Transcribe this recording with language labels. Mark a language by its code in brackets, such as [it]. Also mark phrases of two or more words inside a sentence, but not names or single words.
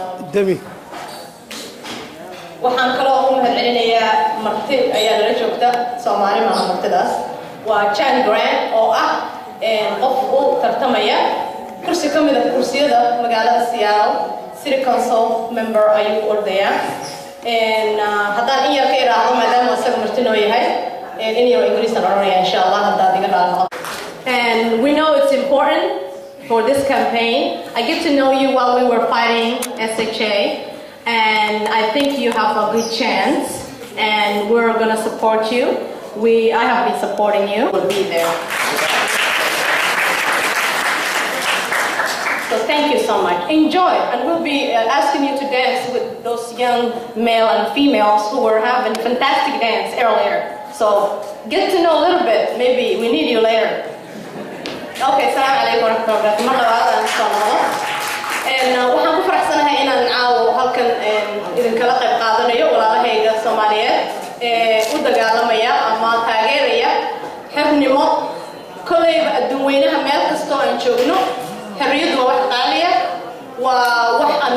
[so] demi waxaan kaloo u mahadcelinayaa marti ayaa nala joogta Soomaali maaha martidaas waa Chan Grant oo ah qof u tartamaya kursi ka mid ah kursiyada magaalada Seattle City Council member ayuu ordaya haddaan in yar ka iraahdo maadaama isaga marti noo yahay in yar Ingiriis aan oranaya [ar] إن شاء الله [so] haddaad iga raacdo. [en] And we know it's important for this campaign. I get to know you while we were fighting SHA. And I think you have a good chance, and we're gonna support you. I have been supporting you. We'll be there. So thank you so much. Enjoy, and we'll be asking you to dance with those young male and females who were having fantastic dance earlier. So get to know a little bit. Maybe we need you later. [ar] Okay, سلام عليكم ورحمة الله. [so] waxaan ku faraxsanahay inaan caawo halkan idinkala qayb qaadanayo walaalahayga Soomaaliyeed u dagaalamaya ama taageeraya xirnimo kolayba adduunweynaha meel kasta oo aan joogno xorriyadu waa wax qaaliya waa wax aan